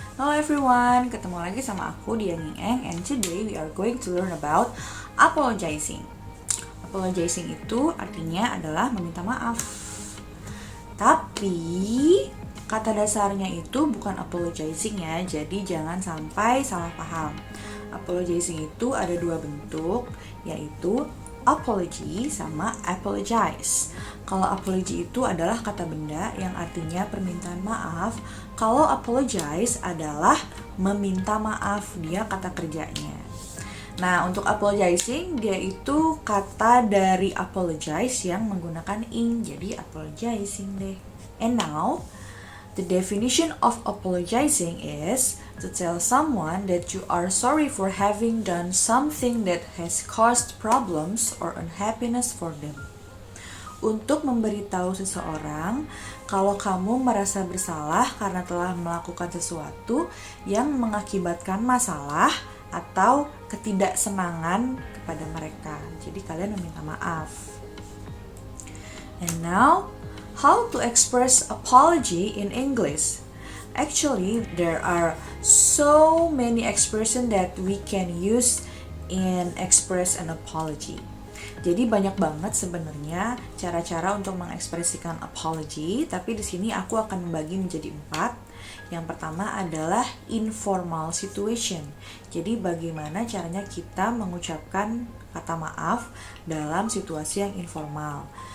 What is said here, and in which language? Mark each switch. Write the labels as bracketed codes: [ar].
[en] Hello everyone, [id] ketemu lagi sama aku [en] Dian Ying Eng, and today we are going to learn about apologizing. [id] Apologizing itu artinya adalah meminta maaf. Tapi kata dasarnya itu bukan apologizing ya, jadi jangan sampai salah paham. Apologizing itu ada dua bentuk, yaitu apology sama apologize. Kalau apology itu adalah kata benda yang artinya permintaan maaf. Kalau apologize adalah meminta maaf, dia kata kerjanya. Nah, untuk apologizing dia itu kata dari apologize yang menggunakan ing, jadi apologizing deh. [en] And now, the definition of apologizing is to tell someone that you are sorry for having done something that has caused problems or unhappiness for them. [id] Untuk memberitahu seseorang kalau kamu merasa bersalah karena telah melakukan sesuatu yang mengakibatkan masalah atau ketidaksenangan kepada mereka. Jadi kalian meminta maaf. [en] And now, how to express apology in English? Actually, there are so many expressions that we can use in express an apology. [id] Jadi banyak banget sebenarnya cara-cara untuk mengekspresikan apology, tapi di sini aku akan membagi menjadi 4. Yang pertama adalah [en] informal situation. [id] Jadi bagaimana caranya kita mengucapkan kata maaf dalam situasi yang informal.